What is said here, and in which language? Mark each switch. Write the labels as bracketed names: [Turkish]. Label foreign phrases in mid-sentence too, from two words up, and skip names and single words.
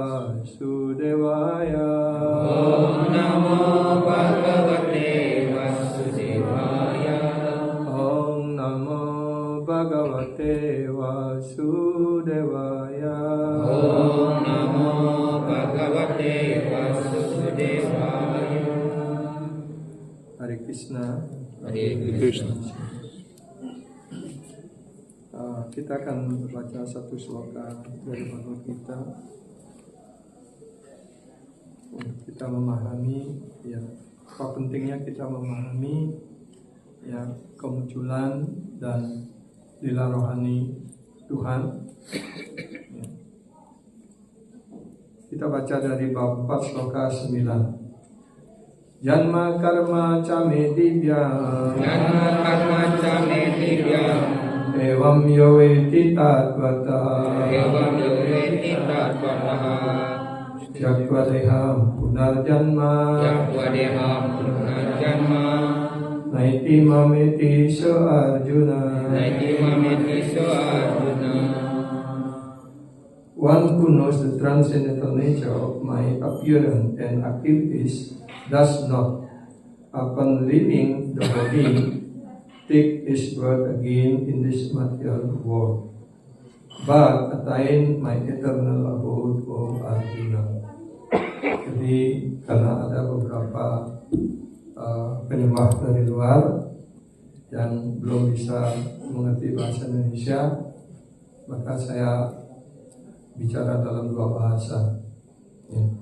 [Sanskrit] Vasudevaya Om Namo Bhagavate Vasudevaya Om Namo Bhagavate Vasudevaya Om Namo Bhagavate Krishna. Hare Krishna. [Indonesian] Kita akan baca satu sloka dari Bhagavad Gita untuk kita memahami ya apa pentingnya kita memahami ya kemunculan dan lila rohani Tuhan. Ya. Kita baca dari bab 4 sloka 9. [Sanskrit] Janma karma ca me divya, Janma karma ca me divya, evam yo veti tatvata, evam yo veti tatvata, yakva deham punarjanma, yakva deham punarjanma, naiti mameti so Arjuna, naiti mameti so Arjuna. [English] One who knows the transcendental nature of my appearance and activities does not, upon leaving the body, take his birth again in this material world, but attain my eternal abode, O Arjuna. [Indonesian] Jadi karena ada beberapa penyembah dari luar yang belum bisa mengerti bahasa Indonesia, maka saya bicara dalam dua bahasa. Ya.